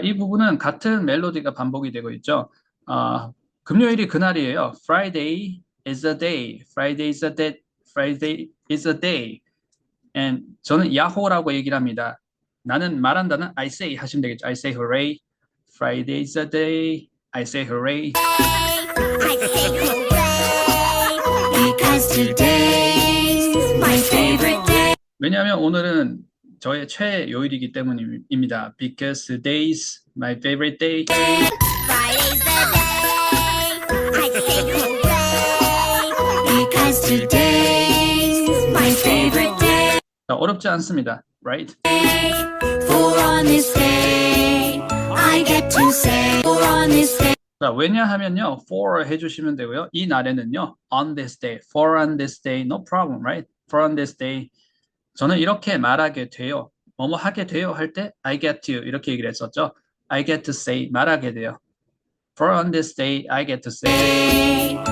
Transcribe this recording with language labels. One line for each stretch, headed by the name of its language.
Korean: 이 부분은 같은 멜로디가 반복이 되고 있죠. 금요일이 그날이에요.
English: Friday is a day. Friday is a day. Friday is a day. And
Korean: 저는 야호라고 얘기를 합니다. 나는 말한다는
English: I say
Korean: 하시면 되겠죠.
English: I say hooray. Friday's the day. I say hooray. I say hooray because today's my favorite day.
Korean: 왜냐하면 오늘은 저의 최애 요일이기 때문입니다.
English: Because today's my favorite day. Friday's the day. I say hooray because today's my favorite day.
Korean: 자, 어렵지 않습니다.
English: Right? For on this day, I get to say. For on this day.
Korean: 자, 왜냐하면요, for 해주시면 되고요. 이 날에는요,
English: on this day, for on this day, no problem, right? For on this day,
Korean: 저는 이렇게 말하게 돼요. 뭐뭐 하게 돼요 할 때
English: I get to
Korean: 이렇게 얘기를 했었죠.
English: I get to say
Korean: 말하게 돼요.
English: For on this day, I get to say.